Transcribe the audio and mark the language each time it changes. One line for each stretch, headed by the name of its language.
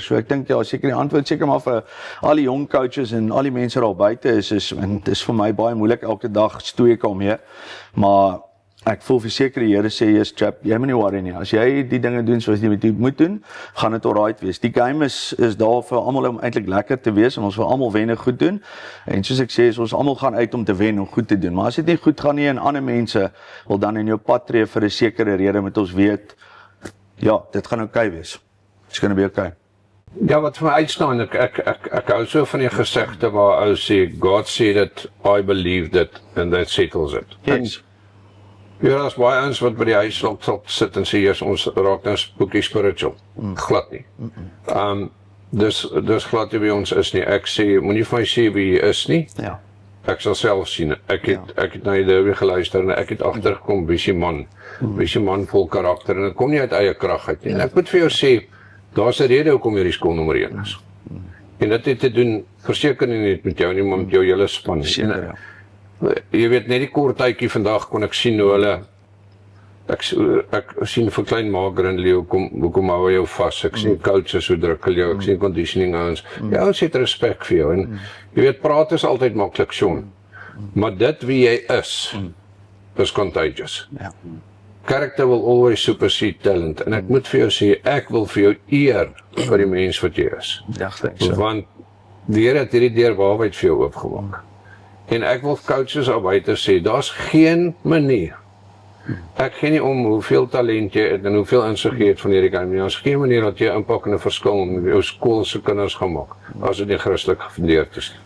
Afrikaans: So ek dink seker die antwoord seker maar vir al die jong coaches en al die mense daar buite en dit is vir my baie moeilik elke dag stoei ek daarmee, maar ek voel verseker die Here sê,
English: "Yes, chap,
Afrikaans: jy moet nie worry nie. As jy die dinge doen soos jy moet doen, gaan dit alright wees." Die game is daar vir almal om eintlik lekker te wees en ons wil almal wen en goed doen. En soos ek sê, ons almal gaan uit om te wen en goed te doen. Maar as dit nie goed gaan nie en ander mense wil dan in jou pad tree vir 'n sekere rede, moet ons weet, ja, dit gaan okay wees.
English: It's gonna be okay.
Afrikaans: Ja, wat vir my uitstaan, ek hou so van die gesegde waar ou sê,
English: God said it, I believed it, and that settles it. Yes.
Afrikaans: Ja, daar's baie ouens wat by die huis sal sit en sê, "Jesus, ons raak nou spooky spiritual." Glad nie. Dis glad nie wie ons is nie. Ek sê, moenie vir my sê wie jy is nie. Ja. Ek sal self sien. Ek het na die derby geluister en ek het agtergekom wie se man. Wie se man vol karakter en dit kom nie uit eie krag uit nie. En ek moet vir jou sê, daar's 'n rede hoekom hierdie skool nommer 1 is. En dit het te doen verseker nie net met jou nie, maar met jou hele span. Seker, ja. Jy weet, net die kort tydjie vandag kon ek sien hoe hulle ek sien vir klein Mager en Leo hoekom hou hy jou vas. Ek sien coaches hoe druk hulle jou, ek sien conditioning ouens. Die ouens het respek vir jou en jy weet, praat is altyd maklik, Sean. Maar dit wie jy is contagious. Ja.
English: Character will always supersede talent.
Afrikaans: En ek moet vir jou sê, ek wil vir jou eer vir die mens wat jy is. Ja, denk so. Want die Here het hierdie deur waarheid vir jou oopgemaak. En ek wil coaches al buite sê, daar's geen manier. Ek gee nie om hoeveel talent jy het en hoeveel insig jy het van hierdie game nie. Daar's geen manier dat jy 'n impak en 'n verskil in jou skool se kinders gaan maak, as dit nie Christelik gefundeerd is.